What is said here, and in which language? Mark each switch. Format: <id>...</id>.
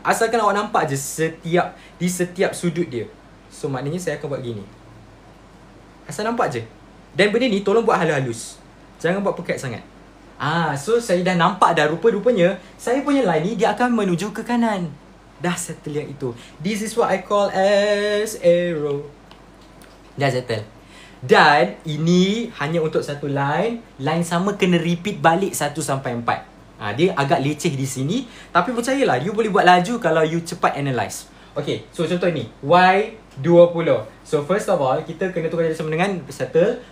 <ms>Asalkan awak nampak je di setiap sudut dia. So maknanya saya akan buat gini. Asal nampak je. Dan benda ni tolong buat halus-halus. Jangan buat pekat sangat. So saya dah nampak dah rupa-rupanya saya punya line ni dia akan menuju ke kanan. Dah settle yang itu.</ms> <en>This is what I call as arrow.</en> <ms>Dah settle. Dan ini hanya untuk satu line. Line sama kena repeat balik 1 sampai 4. Dia agak leceh di sini. Tapi percayalah, you boleh buat laju kalau you cepat analyse. Okay, so contoh ni Y20. So</ms> <en>first of all,</en> <ms>kita kena tukar jadi sama dengan settle.</ms>